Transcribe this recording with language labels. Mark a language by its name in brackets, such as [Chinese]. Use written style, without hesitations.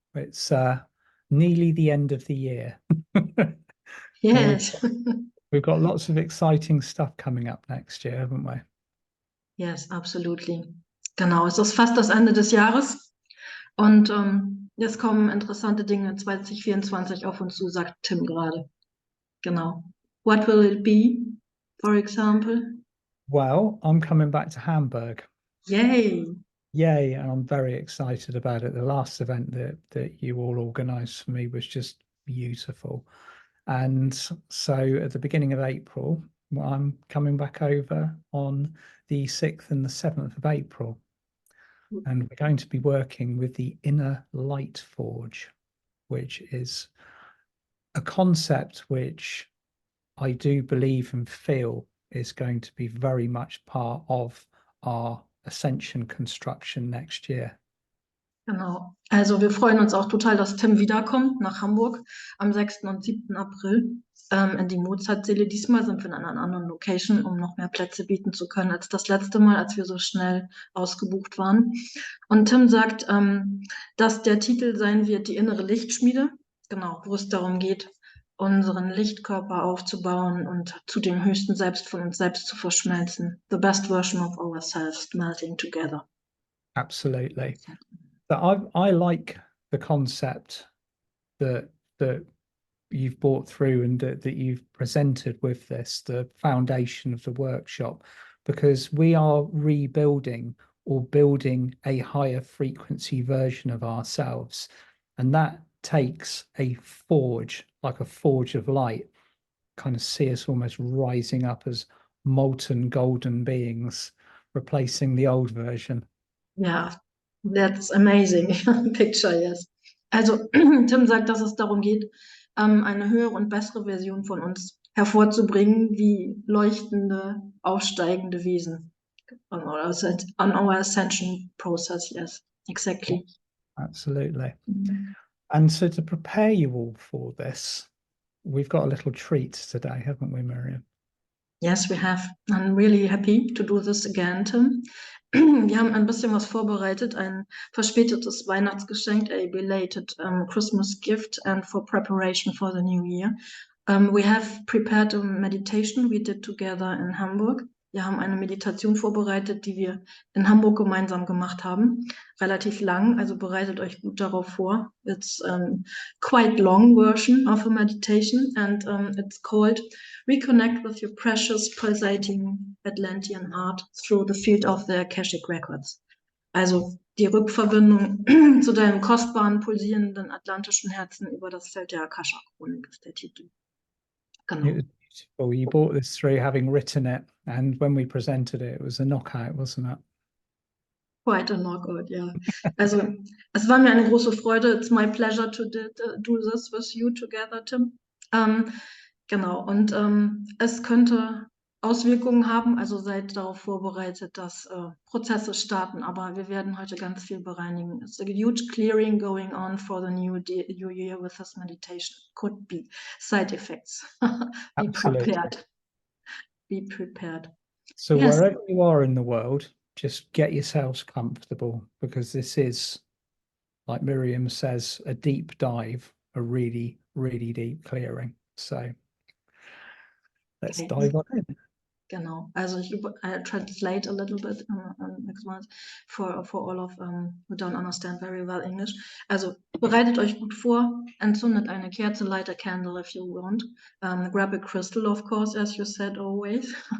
[English] It's nearly the end of the year. And Yes. we've got lots of exciting stuff coming up next year, haven't we? Yes, absolutely. [German] Genau, es ist fast das Ende des Jahres und jetzt kommen interessante Dinge 2024 auf uns zu, sagt Tim gerade. Genau. [English] What will it be, for example? Well, I'm coming back to Hamburg. Yay. Yay, and I'm very excited about it. The last event that you all organized for me was just beautiful. And so at the beginning of April, I'm coming back over on the 6th and the 7th of April. And we're going to be working with the Inner Light Forge, which is a concept which I do believe and feel is going to be very much part of our Ascension construction next year. [German] Genau. Also wir freuen uns auch total, dass Tim wiederkommt nach Hamburg am 6. und 7. April in die Mozartsäle. Diesmal sind wir in einer anderen Location, um noch mehr Plätze bieten zu können als das letzte Mal, als wir so schnell ausgebucht waren. Und Tim sagt, dass der Titel sein wird, die innere Lichtschmiede, genau, wo es darum geht, unseren Lichtkörper aufzubauen und zu dem höchsten Selbst von uns selbst zu verschmelzen. [English] The best version of ourselves melting together. Absolutely. But I like the concept that you've brought through and that you've presented with this, the foundation of the workshop, because we are rebuilding or building a higher frequency version of ourselves. And that takes a forge, like a forge of light, kind of see us almost rising up as molten golden beings, replacing the old version. Ja, that's amazing picture, yes. [German] Also Tim sagt, dass es darum geht, eine höhere und bessere Version von uns hervorzubringen, wie leuchtende, aufsteigende Wesen [English] on our ascension process, yes, exactly. Absolutely. And so to prepare you all for this, we've got a little treat today, haven't we, Miriam? Yes, we have. I'm really happy to do this again, Tim. [German] Wir haben ein bisschen was vorbereitet, ein verspätetes Weihnachtsgeschenk, [English] a belated Christmas gift and for preparation for the new year. We have prepared a meditation we did together in Hamburg. [German] Wir haben eine Meditation vorbereitet, die wir in Hamburg gemeinsam gemacht haben. Relativ lang, also bereitet euch gut darauf vor. [English] It's quite long version of a meditation and it's called Reconnect with your precious pulsating Atlantean Heart through the field of the Akashic Records. [German] Also die Rückverbindung zu deinem kostbaren, pulsierenden atlantischen Herzen über das Feld der Akasha Chronik ist der Titel. Genau. [English] It was beautiful. You brought this through having written it, and when we presented it, it was a knockout, wasn't it? Quite a knockout, ja. [German] Also es war mir eine große Freude. [English] It's my pleasure to do this with you together, Tim. [German] Genau, und es könnte Auswirkungen haben, also seid darauf vorbereitet, dass Prozesse starten, aber wir werden heute ganz viel bereinigen. [English] It's a huge clearing going on for the new year with this meditation. Could be side effects. Be Absolutely. prepared. Be prepared. So Yes. wherever you are in the world, just get yourselves comfortable, because this is, like Miriam says, a deep dive, a really, really deep clearing. So let's dive on in. [German] Genau, also ich [English] translate a little bit next month for all of who don't understand very well English. [German] Also bereitet euch gut vor, entzündet eine Kerze, [English] light a candle if you want. Grab a crystal, of course, as you said always.